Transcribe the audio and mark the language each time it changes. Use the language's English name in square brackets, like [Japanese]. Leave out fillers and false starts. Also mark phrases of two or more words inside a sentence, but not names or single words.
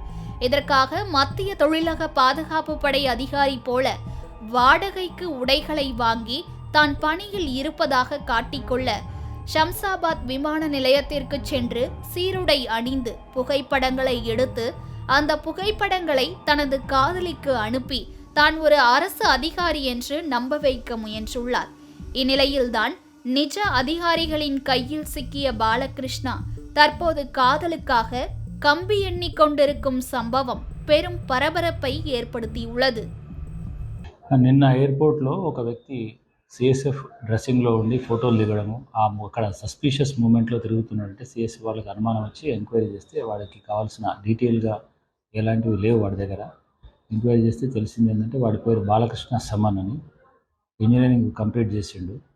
[Tamil] இதற்காக மத்திய தொழிலக பாதுகாப்பு படை அதிகாரி போல வாடகைக்கு உடைகளை வாங்கி தான் பணியில் இருப்பதாக காட்டிக்கொள்ள ஷம்சாபாத் விமான நிலையத்திற்கு சென்று சீருடை அணிந்து புகைப்படங்களை எடுத்து அந்த புகைப்படங்களை தனது காதலிக்கு அனுப்பி தான் ஒரு அரசு அதிகாரி என்று நம்ப வைக்க முயன்றுள்ளார். இந்நிலையில்தான் நிஜ அதிகாரிகளின் கையில் சிக்கிய பாலகிருஷ்ணா தற்போது காதலுக்காக கம்பி எண்ணி கொண்டிருக்கும் சம்பவம் பெரும் பரபரப்பை ఏర్పడుతీయుள்ளது. [Telugu] నిన్న ఎయిర్పోర్ట్లో ఒక వ్యక్తి CSF డ్రెస్సింగ్లో ఉండి ఫోటోలు దిగడము, అక్కడ [English] suspicious movement [Telugu] తిరుగుతున్నాడంటే CSF వాళ్ళకి అనుమానం వచ్చి ఎంక్వైరీ చేస్తే వాడికి కావాల్సిన డీటెయిల్గా ఎలాంటివి లేవు వాడి దగ్గర. ఎంక్వైరీ చేస్తే తెలిసింది ఏంటంటే వాడి పేరు బాలకృష్ణ సమన్ అని, [English] engineering complete [Telugu] చేసిండు.